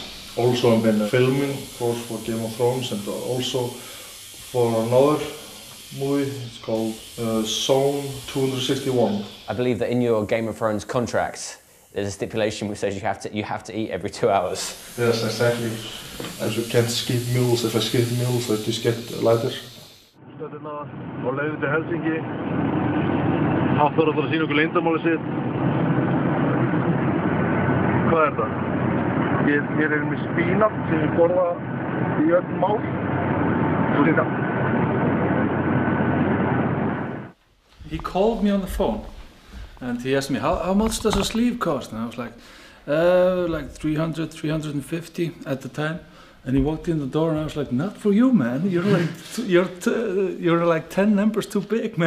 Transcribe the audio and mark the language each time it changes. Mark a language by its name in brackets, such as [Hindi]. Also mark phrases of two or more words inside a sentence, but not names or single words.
[English] Also I've been filming, of course, for Game of Thrones, and also for another movie. It's called Zone 261. I believe that in your Game of Thrones contract, there's a stipulation which says you have to eat every 2 hours. Yes, exactly. As you can't skip meals. If I skip meals, I just get lighter. [Icelandic] Stöðuna á leiðinni til Helsingi. Hafþór ætlar að sýna okkur leyndarmálið sitt. Hvað er það? Ég er með spínat sem ég borða í öll mál. [English] He called me on the phone and he asked me, how much does a sleeve cost? And I was like 300, 350 at the time. And he walked in the door and I was like, not for you, man. You're like 10 numbers too big, man.